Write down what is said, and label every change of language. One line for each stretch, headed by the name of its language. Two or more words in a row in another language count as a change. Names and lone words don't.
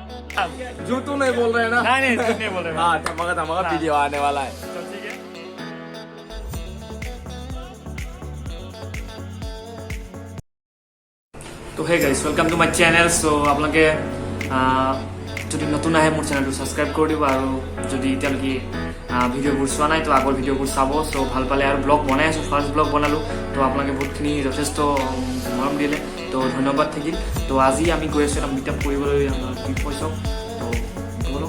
Hindi: जो तू नहीं बोल रहे हैं ना नहीं झूठ नहीं बोल रहे हाँ धमाका धमाका वीडियो आने वाला है तो ठीक है तो
English: hey guys welcome to my channel
Assamese: सो आपलोके যদি নতুন আহে মোৰ চেনেলটো সাবস্ক্ৰাইব কৰি দিব আৰু যদি এতিয়ালৈকে ভিডিঅ'বোৰ চোৱা নাই তো আগৰ ভিডিঅ'বোৰ চাব চ' ভাল পালে আৰু ব্লগ বনাই আছোঁ ফাৰ্ষ্ট ব্লগ বনালোঁ তো আপোনালোকে বহুতখিনি যথেষ্ট মৰম দিলে তো ধন্যবাদ থাকিল তো আজি আমি গৈ আছোঁ এটা মিটআপ কৰিবলৈ আমাৰ বিপইচক তো বলক